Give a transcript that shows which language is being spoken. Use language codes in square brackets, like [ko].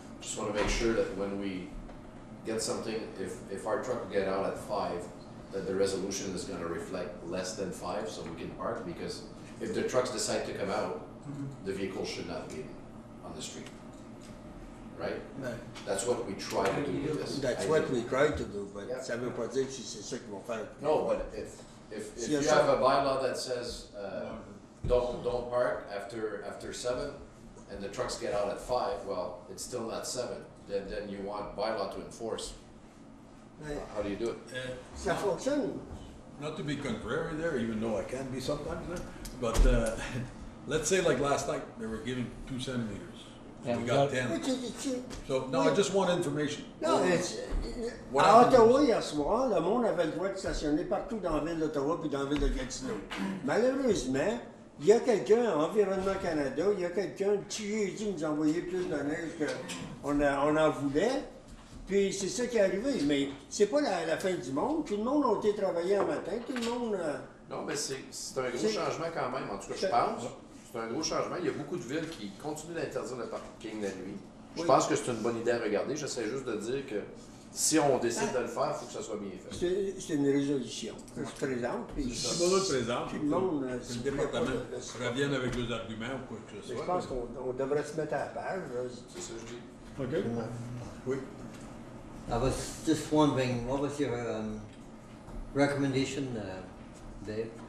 [en] Just want to make sure that when we get something, if our truck will get out at 5, that the resolution is going to reflect less than 5 so we can park, because if the trucks decide to come out, the vehicle should not be on the street. Right? That's what we try to do with this. That's what we try to do, but [fr] ça ne veut pas dire que c'est ça qu'ils vont faire. [en] No, but if you have a bylaw that says don't park after 7, and the trucks get out at 5, well, it's still not 7. Then you want bylaw to enforce. How do you do it? [fr] Ça fonctionne. [en] Not to be contrary there, even though I can be sometimes there, but let's say like last night, they were giving 2 centimeters. And we got 10. So, no, I just want information. [fr] Non, à Ottawa, hier soir, le monde avait le droit de stationner partout dans la ville d'Ottawa puis dans la ville de Gatineau. Malheureusement, il y a quelqu'un, Environnement Canada, il y a quelqu'un qui nous a envoyé plus de neige qu'on en voulait. Puis c'est ça qui est arrivé. Mais c'est pas la fin du monde. Tout le monde a été travaillé en matin. Tout le monde. Non, mais c'est un gros changement quand même. En tout cas, je pense. C'est un gros changement. Il y a beaucoup de villes qui continuent d'interdire le parking la nuit. Je pense que c'est une bonne idée à regarder. J'essaie juste de dire que si on décide de le faire, il faut que ça soit bien fait. C'est une résolution que je présente. Puis si on le présente, tout le monde le département revienne avec deux arguments ou quoi que ce soit. Je pense qu'on devrait se mettre à la page. C'est ça que je dis. OK. Oui. [en] I was just wondering, what was your recommendation, Dave?